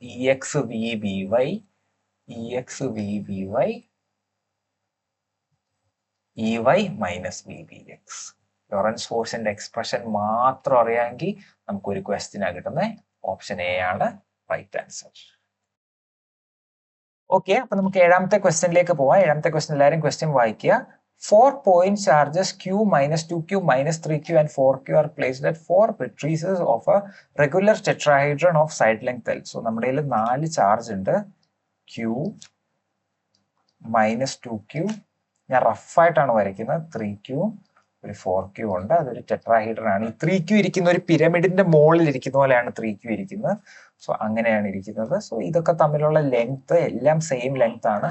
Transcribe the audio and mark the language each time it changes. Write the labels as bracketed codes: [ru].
[en] E X V B Y, E X V B Y, E Y minus V B X. [ml] Lawrence ഫോഴ്സിന്റെ expression മാത്രം അറിയാമെങ്കിൽ നമുക്ക് ഒരു question കിട്ടുന്നത് option A ആണ് റൈറ്റ് ആൻസർ. ഓക്കെ, അപ്പൊ നമുക്ക് ഏഴാമത്തെ ക്വസ്റ്റ്യനിലേക്ക് പോവാം. ഏഴാമത്തെ ക്വസ്റ്റ്യൻ എല്ലാവരും ക്വസ്റ്റ്യൻ വായിക്കുക. [en] 4 point charges Q minus 2Q minus 3Q and 4Q are placed at 4 matrices of a regular tetrahedron of side length L. [ml] So നമ്മുടെ കയ്യിൽ 4 ചാർജ് ഉണ്ട്. Q മൈനസ് 2Q, ഞാൻ റഫായിട്ടാണ് വരയ്ക്കുന്നത്. 3Q, ഒരു 4Q ഉണ്ട്. അതൊരു ടെട്രാഹീഡ്രൺ ആണ്. ഈ 3Q ഇരിക്കുന്ന ഒരു പിരമിഡിന്റെ മുകളിൽ ഇരിക്കുന്ന പോലെയാണ് 3Q ഇരിക്കുന്നത്. സോ അങ്ങനെയാണ് ഇരിക്കുന്നത്. സോ ഇതൊക്കെ തമ്മിലുള്ള ലെങ്ത് എല്ലാം സെയിം ലെങ്ത് ആണ്.